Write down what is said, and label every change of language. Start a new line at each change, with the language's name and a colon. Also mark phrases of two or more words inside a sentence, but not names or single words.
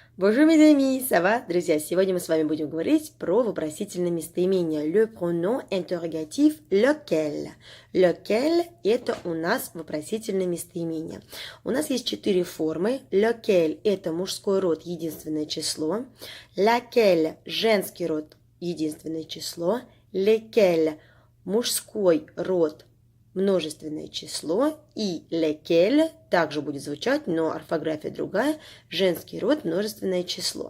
French: Bonjour mes amis, ça va?
Russian: Друзья, сегодня мы с вами будем говорить про вопросительное местоимение.
French: Le pronom interrogatif lequel.
Russian: Lequel – это у нас вопросительное местоимение. У нас есть 4 формы. Lequel – это мужской род, единственное число. Laquelle – женский род, единственное число. Lesquels – мужской род, множественное число, и lesquels также будет звучать, но орфография другая, женский род, множественное число.